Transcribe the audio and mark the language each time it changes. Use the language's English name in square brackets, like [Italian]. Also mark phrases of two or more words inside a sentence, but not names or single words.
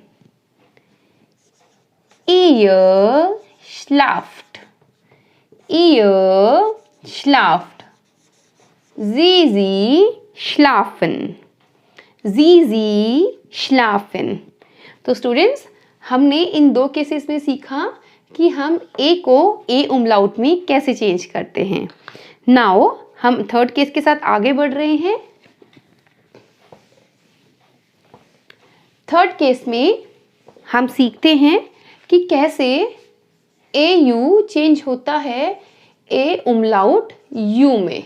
[German] ihr schlaft, ihr schlaft, sie schlafen. Sie schlafen. [Hindi] तो स्टूडेंट्स, हमने इन दो केसेस में सीखा कि हम ए को ए उमलाउट में कैसे चेंज करते हैं. नाउ हम [English] third case [Hindi] के साथ आगे बढ़ रहे हैं. थर्ड केस में हम सीखते हैं कि कैसे ए यू चेंज होता है ए उमलाउट यू में.